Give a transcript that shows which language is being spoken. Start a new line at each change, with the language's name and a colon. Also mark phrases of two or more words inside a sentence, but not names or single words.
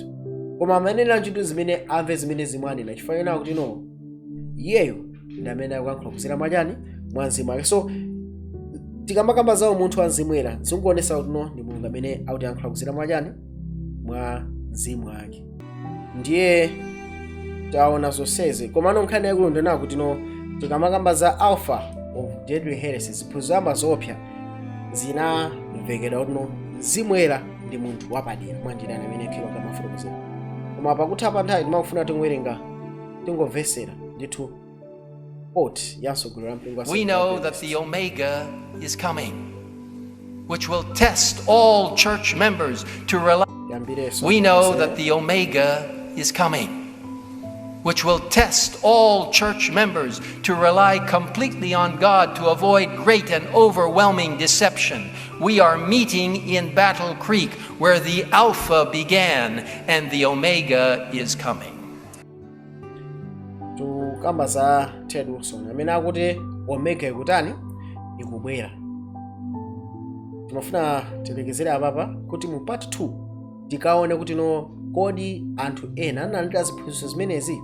Nyanja: Koma amanena ntchito zimene amve zimene Mzimu anena, chifukwa ena kuti iyeyo ndi amene akuyankhula kudzera mwachani? Mwa Mzimu wake. So tikamakamba zawo munthu wa Mzimwera zikuonesa kuti ndi Mulungu amene akutiyankhula kudzera mwachani? Mwa Mzimu wake. Ndiye taona zonsezi. Koma nkhani yaikulu ndionako kuti tikamakamba za
English: alpha of deadly heresies,
Nyanja: ziphunzitso zoopsa zinamvekedwa kuti Mzimwera ndi munthu wapadera mwa njira amene ikhiro kamafotokozera. Koma pakutha pa nthawi timafuna tingowerenga tingomvesera ndithu quote yasogolera mpingo.
English: We know that the Omega is coming, which will test all church members to rely. We know that the Omega is coming, which will test all church members to rely completely on God to avoid great and overwhelming deception. We are meeting in Battle Creek, where the Alpha began and the Omega is coming.
Nyanja: Tukamba za Ted Wilson amene akuti Omega ikutani? Ikubwera. Timafuna tilekezere apapa kuti mu part 2 tikaone kuti kodi anthu ena analandira ziphunzitso zimenezi.